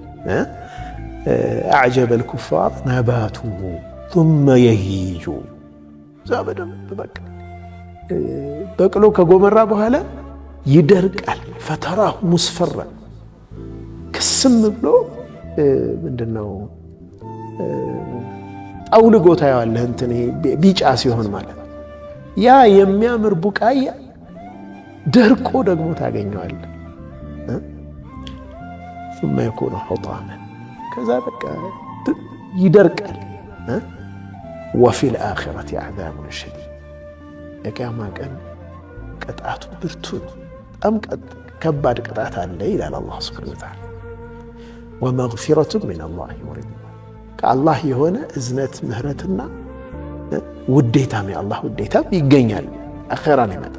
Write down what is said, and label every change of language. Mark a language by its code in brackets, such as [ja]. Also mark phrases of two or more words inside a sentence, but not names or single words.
[ar] أعجب الكفار نباته [am] ثم የሂጁ እዛ በደንብ በቃ በቅሎ ከጎመራ በኋላ ይደርቃል። [ar] فتراه مصفرا [am] ክስም ብሎ ምንድነው ጠውልጎ ታየዋለህ፣ እንትን ቢጫ ሲሆን ማለት ያ የሚያምር ቡቃያ ደርቆ ደግሞ ታገኘዋለህ። [ar] ثم يكون حطاما [am] ከዛ በቃ ይደርቃል። [ar] وفي الآخرة عذاب شديد [am] የቂያማ ቀን ቅጣቱ ብርቱ ነው፣ በጣም ከባድ ቅጣት አለ ይላል [ar] الله سبحانه وتعالى። ومغفرة من الله ورضوان [am] ከአላህ የሆነ እዝነት ምህረትና ውዴታም የአላህ ውዴታም ይገኛል። አኼራን ይመጣል።